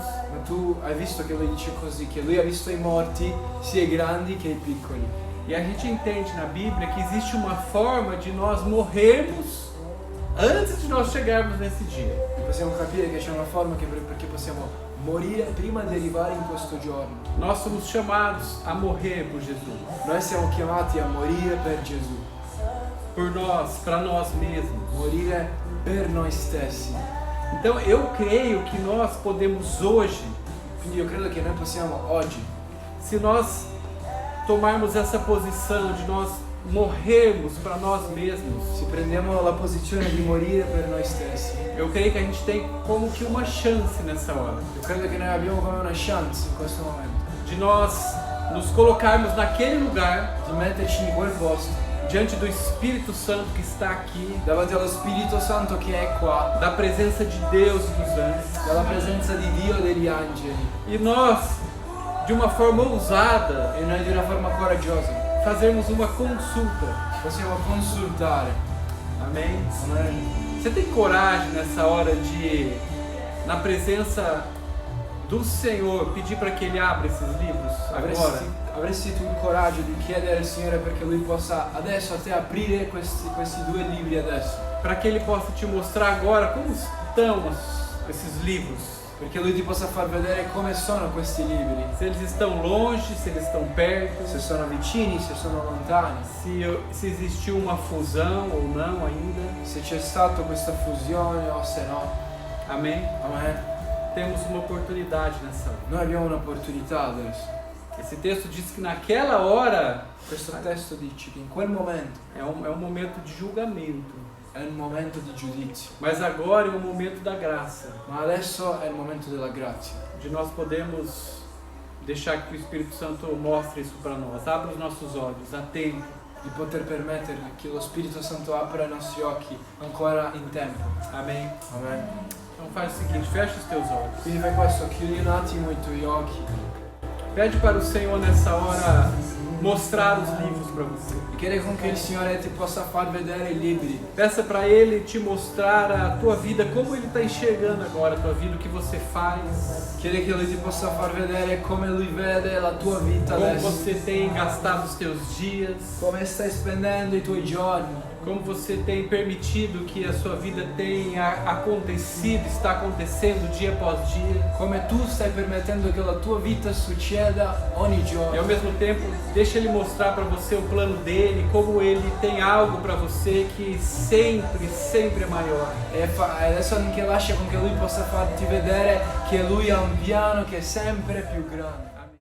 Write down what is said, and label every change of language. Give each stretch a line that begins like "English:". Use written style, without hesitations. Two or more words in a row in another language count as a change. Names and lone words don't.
Italian: Ma tu hai visto che lui dice così, che lui ha visto i morti sia i grandi che i piccoli.
Portuguese: e a gente entende na Bíblia que existe uma forma de nós morrermos antes de nós chegarmos nesse dia.
Italian: E possiamo capire che c'è una forma perché possiamo morire prima di arrivare in questo giorno.
Portuguese: Nós somos chamados a morrer por Jesus,
Italian: Noi siamo chiamati a morire per Gesù,
Portuguese: por nós, para nós mesmos.
Italian: morire per noi stessi.
Portuguese: Então eu creio que nós podemos hoje,
Italian: Quindi io credo che noi possiamo oggi,
Portuguese: se nós tomarmos essa posição de nós morrermos para nós mesmos,
Italian: se prendiamo la posizione di morire per noi stessi,
Portuguese: eu creio que a gente tem como que uma chance nessa hora
Italian: io credo che noi abbiamo come una chance in questo momento
Portuguese: de nós nos colocarmos naquele lugar
Italian: di metterci in quel posto
Portuguese: diante do Espírito Santo que está aqui,
Italian: davanti allo Spirito Santo che è qua,
Portuguese: da presença de Deus e dos anjos,
Italian: dalla presenza di Dio e degli angeli,
Portuguese: e nós, de uma forma ousada,
Italian: e noi di una forma coraggiosa
Portuguese: fazermos uma consulta.
Italian: possiamo consultare.
Portuguese: Amém?
Italian: Amen.
Portuguese: Você tem coragem nessa hora de, na presença do Senhor, pedir para que Ele abra esses livros agora?
Italian: Avresti tu il coraggio di chiedere al Signore perché Lui possa adesso a te aprire questi due libri adesso,
Portuguese: Para que Ele possa te mostrar agora como estão esses livros?
Italian: perché Lui ti possa far vedere come sono questi libri,
Portuguese: Se eles estão longe, se eles estão perto,
Italian: se sono vicini, se sono lontani,
Portuguese: se existiu uma fusão ou não ainda.
Italian: se c'è stata questa fusione o se no.
Portuguese: Amém?
Italian: Amen.
Portuguese: Temos uma oportunidade nessa hora.
Italian: Noi abbiamo un'opportunità adesso.
Portuguese: Esse texto diz que naquela hora
Italian: Questo testo dice che in quel momento
Portuguese: é um momento de julgamento,
Italian: è un momento di giudizio,
Portuguese: mas agora é um momento da graça,
Italian: ma adesso è il momento della grazia,
Portuguese: de nós podemos deixar que o Espírito Santo mostre isso para nós. Abra os nossos olhos, há tempo.
Italian: di poter permettere che lo Spirito Santo apra i nostri occhi ancora in tempo.
Portuguese: Amém?
Italian: Amen.
Portuguese: Então faz o seguinte, fecha os teus olhos.
Italian: Quindi fai questo, chiudi un attimo i tuoi occhi.
Portuguese: Pede para o Senhor nessa hora mostrar os livros para você.
Italian: E chiede con che il Signore ti possa far vedere liberi.
Portuguese: Peça para Ele te mostrar a tua vida, como Ele está enxergando agora a tua vida, o que você faz,
Italian: Chiede che Lui ti possa far vedere come Lui vede la tua vita
Portuguese: como
Italian: adesso.
Portuguese: você tem gastado os teus dias,
Italian: Come stai spendendo i tuoi giorni.
Portuguese: como você tem permitido que a sua vida tenha acontecido, está acontecendo dia após dia.
Italian: Come tu stai permettendo che la tua vita succeda ogni
Portuguese: E ao
Italian: giorno.
Portuguese: mesmo tempo, deixa Ele mostrar para você o plano dele, como Ele tem algo para você que sempre é maior.
Italian: E adesso anche lascia con che Lui possa farti vedere che Lui ha un piano che è sempre più grande.